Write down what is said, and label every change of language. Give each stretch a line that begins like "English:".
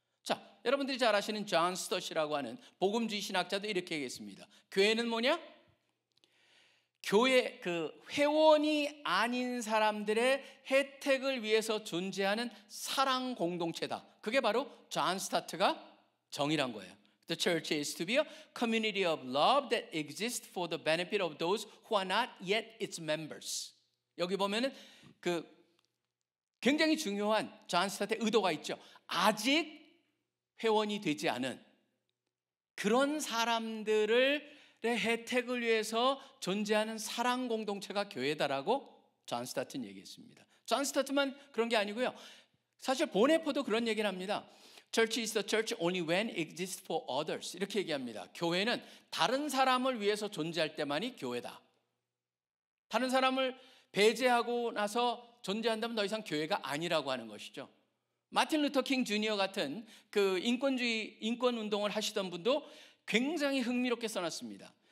Korean: 자, 여러분들이 잘 아시는 존 스토시라고 하는 복음주의 신학자도 이렇게 얘기했습니다. 교회는 뭐냐? 교회 회원이 아닌 사람들의 혜택을 위해서 존재하는 사랑 공동체다. 그게 바로 존 스타트가 정의란 거예요.
English: The church is to be a community of love that exists for the benefit of those who are not yet its members.
Korean: 여기 보면은 굉장히 중요한 존 스타트의 의도가 있죠. 아직 회원이 되지 않은 그런 사람들의 혜택을 위해서 존재하는 사랑 공동체가 교회다라고 존 스타트는 얘기했습니다. 존 스타트만 그런 게 아니고요. 사실 보네포도 그런 얘기를 합니다.
English: Church is the church only when it exists for others.
Korean: 이렇게 얘기합니다. 교회는 다른 사람을 위해서 존재할 때만이 교회다. 다른 사람을 배제하고 나서 존재한다면 더 이상 교회가 아니라고 하는 것이죠. 마틴 루터 킹 주니어 같은 인권 운동을 하시던 분도 굉장히 흥미롭게 써놨습니다.